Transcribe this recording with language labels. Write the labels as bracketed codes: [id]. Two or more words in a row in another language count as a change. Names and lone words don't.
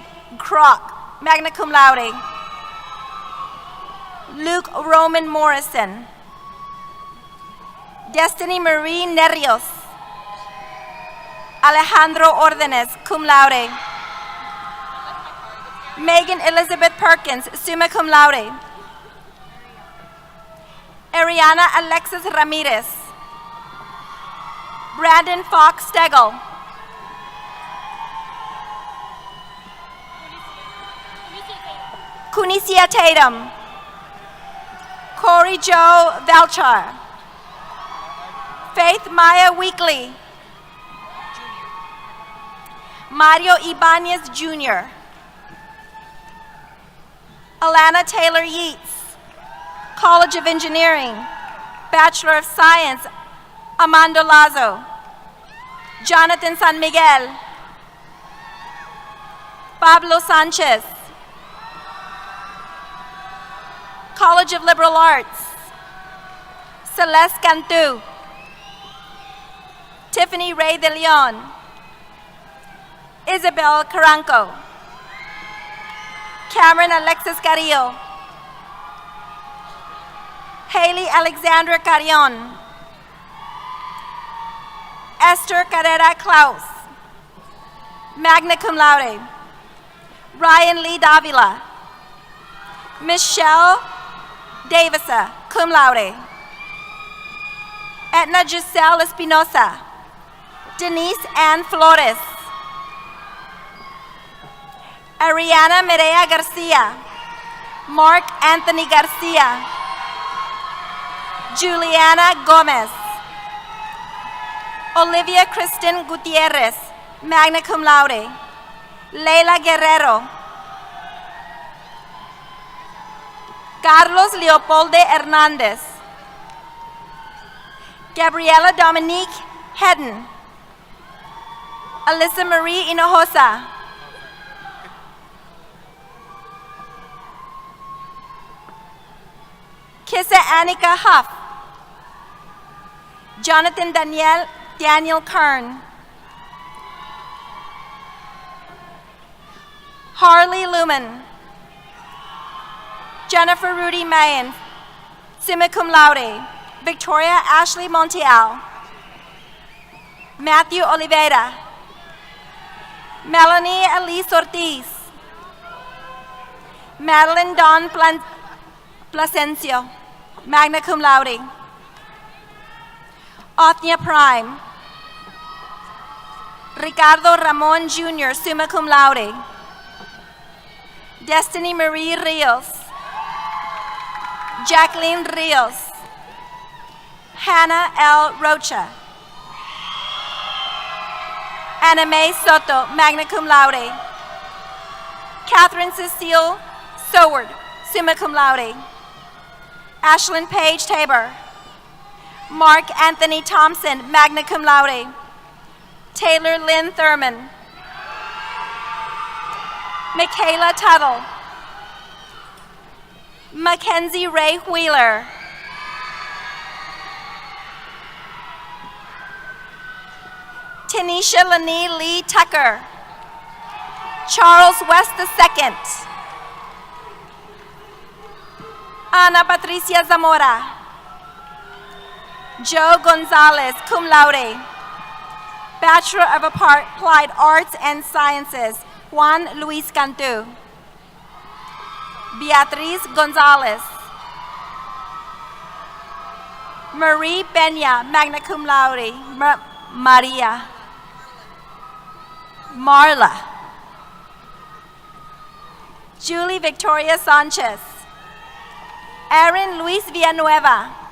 [la] Kroc, magna cum laude. [en] Luke Roman Morrison. Destiny Marie Nerrios. Alejandro Ordenes, [la] cum laude. [en] Megan Elizabeth Perkins, [la] summa cum laude. [en] Ariana Alexis Ramirez. Brandon Fox Stegel. Kunicia Tatum. Corey Joe Velchar. Faith Maya Weekly. Mario Ibanez Jr. Alana Taylor Yeats. College of Engineering. Bachelor of Science, Amando Lazo. Jonathan San Miguel. Pablo Sanchez. College of Liberal Arts. Celeste Cantu. Tiffany Ray de Leon. Isabel Caranco. Cameron Alexis Carrillo. Haley Alexandra Carrion. Esther Carrera Klaus. [la] Magna cum laude. [en] Ryan Lee Davila. Michelle Davisa, [la] cum laude. [en] Etna Giselle Espinosa. Denise Ann Flores. Ariana Mireya Garcia. Mark Anthony Garcia. Juliana Gomez. Olivia Kristen Gutierrez, [la] magna cum laude. [en] Leila Guerrero. Carlos Leopolde Hernandez. Gabriela Dominique Hedden. Alyssa Marie Hinojosa. Kissa Annika Huff. Jonathan Daniel Kern. Harley Lumen. Jennifer Rudy Mayen, [la] summa cum laude. [en] Victoria Ashley Montiel. Matthew Oliveira. Melanie Elise Ortiz. Madeline Dawn Plasencio, [la] magna cum laude. [en] Othnia Prime. Ricardo Ramon Jr., [la] summa cum laude. [en] Destiny Marie Rios. Jacqueline Rios. Hannah L. Rocha. Anna Mae Soto, [la] magna cum laude. [en] Catherine Cecile Soward, [la] summa cum laude. [en] Ashlyn Paige Tabor. Mark Anthony Thompson, [la] magna cum laude. [en] Taylor Lynn Thurman. Michaela Tuttle. Mackenzie Ray Wheeler. Tanisha Lani Lee Tucker. Charles West II. Ana Patricia Zamora. Joe Gonzalez, [la] cum laude. [en] Bachelor of Applied Arts and Sciences, Juan Luis Cantu. Beatriz Gonzalez. Marie Peña, [la] magna cum laude. [en] Maria. Marla. Julie Victoria Sanchez. Aaron Luis Villanueva.